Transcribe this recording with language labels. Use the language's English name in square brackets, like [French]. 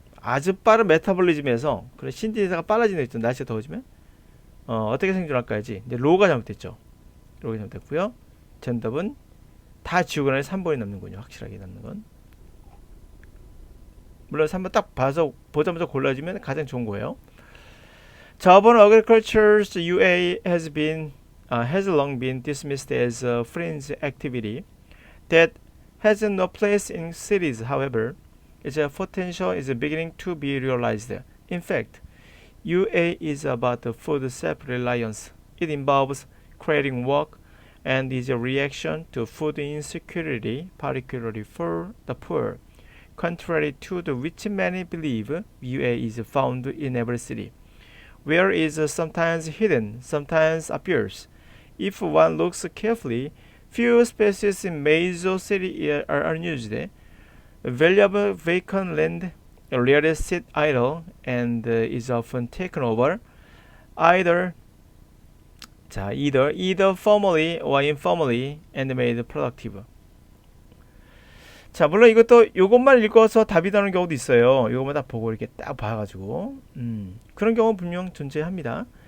[Korean] 아주 빠른 메타볼리즘에서 그런 신진대사가 빨라지는 데 있죠. 날씨가 더워지면 어떻게 생존할까야지. 근데 로우가 잘못됐죠. 로우가 잘못됐고요. 정답은 다 지우고 나니 3번이 남는군요. 확실하게 남는 건. 물론 3번 딱 봐서 보자마자 골라주면 가장 좋은 거예요. 저번 [English] Agriculture's UA has been has long been dismissed as a fringe activity that has no place in cities. However, its potential is beginning to be realized. In fact, UA is about food self-reliance. It involves creating work and is a reaction to food insecurity, particularly for the poor. Contrary to the which many believe, UA is found in every city, where it is sometimes hidden, sometimes appears. If one looks carefully, few spaces in major cities are unused. Valuable vacant land rarely sit idle and is often taken over, either either formally or informally and made productive. [Korean] 자, 물론 이것도 요것만 읽어서 답이 나오는 경우도 있어요. 요것만 딱 보고 이렇게 딱 봐가지고 그런 경우 분명 존재합니다.